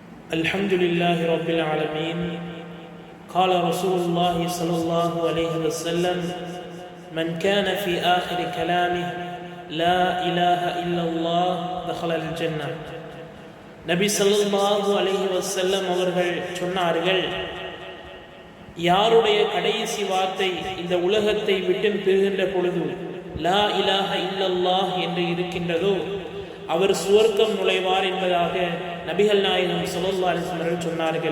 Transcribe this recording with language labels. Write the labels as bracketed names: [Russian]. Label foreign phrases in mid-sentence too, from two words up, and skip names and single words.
[Arabic] الحمد لله رب العالمين. قال رسول الله صلى الله عليه وسلم: من كان في آخر كلامه لا إله إلا الله دخل الجنة. [Tamil] நபி [Arabic] صلى الله عليه وسلم [Tamil] அவர்கள் சொன்னார்கள், யாருடைய கடைசி வார்த்தை இந்த உலகத்தை விட்டு பிரிகின்ற பொழுது [Arabic] لا إله إلا الله [Tamil] என்று இருக்கின்றதோ அவர் சுவர்க்கம் நுழைவார் என்பதாக நபிகள் நாயகம் [Arabic] صلى الله عليه وسلم [Tamil] சொன்னார்கள்.